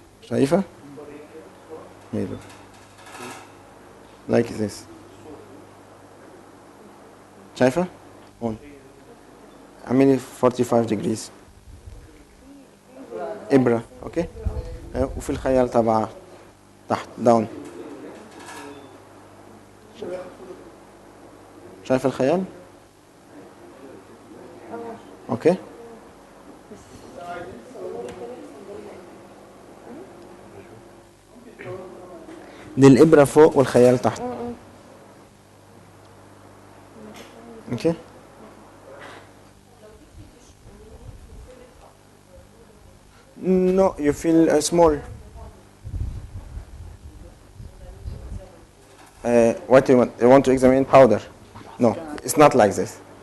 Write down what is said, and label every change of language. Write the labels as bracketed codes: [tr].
[ar] شايفة؟ [en] Here. Like this. [ar] شايفة؟ هون. اعملي 45 degrees. إبرة. اوكي؟ وفي الخيال تبعها تحت داون. شايف الخيال؟ اوكي؟ دي الإبرة فوق والخيال تحت. [en] Okay? No, you feel small. What do you want? You want to examine powder? No, it's not like this.